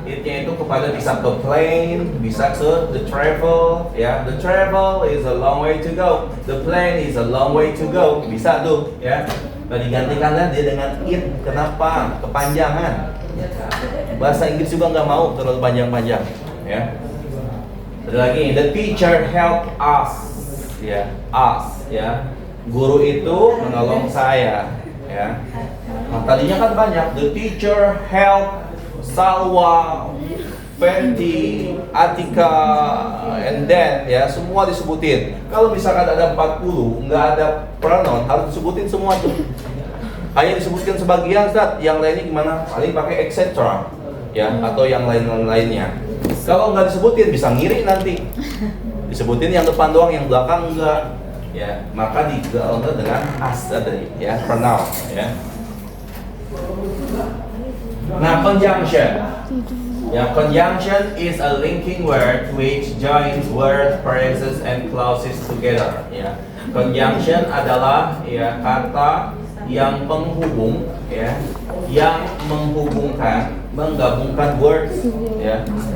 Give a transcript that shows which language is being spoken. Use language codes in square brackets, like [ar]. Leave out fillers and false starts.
[id] It-nya itu kepada bisa ke plane, bisa ke the travel. Ya, [en] the travel is a long way to go. The plane is a long way to go. [id] Bisa tuh, ya. Nah, digantikanlah dia dengan it. Kenapa? Kepanjangan. Bahasa Inggris juga nggak mau terlalu panjang-panjang. Ya. Ada lagi, [en] the teacher helped us. [id] Ya, us. Ya. Guru itu menolong saya. Ya. Nah, tadinya kan banyak. [en] The teacher helped Salwa, Fenty, Atika, and then [id] ya semua disebutin. Kalau misalkan ada 40, nggak ada pronoun, harus disebutin semua tuh. Hanya disebutkan sebagian, Ustaz. Yang lainnya gimana? Paling pakai etc. Ya, atau yang lainnya. Kalau nggak disebutin bisa ngiri nanti. Disebutin yang depan doang, yang belakang enggak. Ya, maka digaungkan dengan as tadi, ya, pronoun, ya. Nah, conjunction. Ya, [en] conjunction is a linking word which joins words, phrases, and clauses together. [id] Ya, conjunction adalah ya kata yang penghubung, ya, yang menggabungkan words, ya.